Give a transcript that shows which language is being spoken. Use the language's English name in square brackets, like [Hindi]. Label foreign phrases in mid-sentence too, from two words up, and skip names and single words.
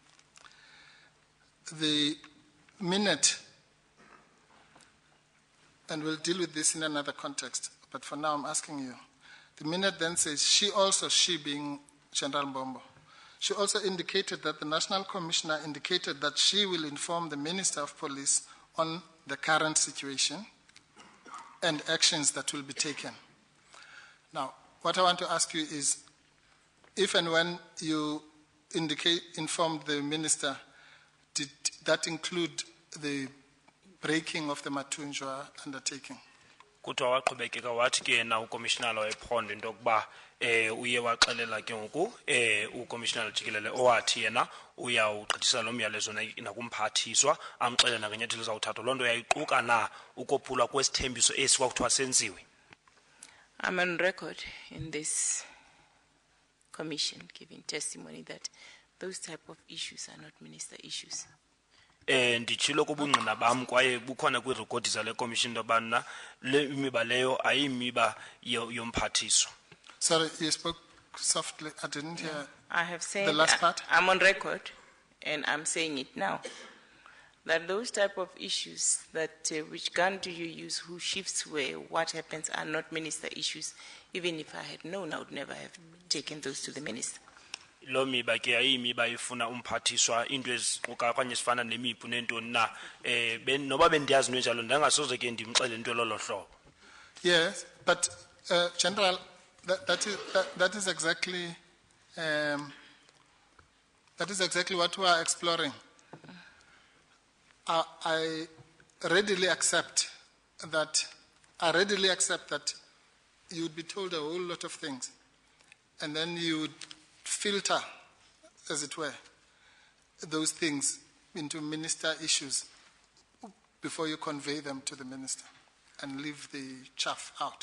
[English] The minute, and we'll deal with this in another context, but for now I'm asking you, the minute then says, she being General Mbombo, she also indicated that the National Commissioner indicated that she will inform the Minister of Police on the current situation and actions that will be taken. Now, what I want to ask you is, if and when you informed the Minister, did that include the breaking of the Matunjwa undertaking? [Xhosa] Kuthiwa waqhubekeka wathi ke na uCommissioner wephondo into yokuba uye waxelela ke ngoku uCommissioner Jikelele owathi yena uyawugqithisa lo myalezo nakumphathiswa amxelela nangenyathelo zawuthatha loo nto yayiquka na ukophulwa kwesithembiso esi kwakuthiwa senziwe. [English] I'm on record in this commission giving testimony that those type of issues are not minister issues. [Xhosa] Ndichilo kubungqina bam kwaye bukhona kwirekhodi zale commission dobana le imiba leyo ayimiba yomphathiswa. [English] Sorry, you spoke softly. I didn't hear. I have said, The last part? I'm on record, and I'm saying it now, that those type of issues that which gun do you use, who shifts where, what happens, are not minister issues. Even if I had known, I would never have taken those to the minister. [Xhosa] Lo miba ke ayimiba ifuna umphathiswa into eziquka kanye sifana nemipu nentoni na noba bendiyazi into enjalo ndangasoze ke ndimxele into lolo hlobo. [English] Yes, but General, that is exactly what we are exploring. I readily accept that. You would be told a whole lot of things, and then you would filter, as it were, those things into minister issues before you convey them to the minister and leave the chaff out.